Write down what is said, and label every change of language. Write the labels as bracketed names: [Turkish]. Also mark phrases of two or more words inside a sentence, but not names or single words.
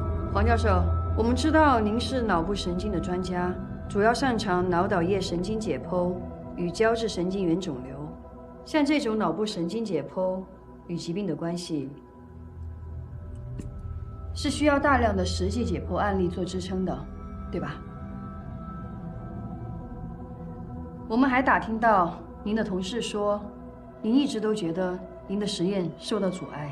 [Chinese] 黄教授，我们知道您是脑部神经的专家，主要擅長腦島葉神經解剖與膠質神經元腫瘤。像這種腦部神經解剖與疾病的關係，是需要大量的實際解剖案例做支撐的，對吧？我們還打聽到您的同事說，您一直都覺得您的實驗受到阻礙。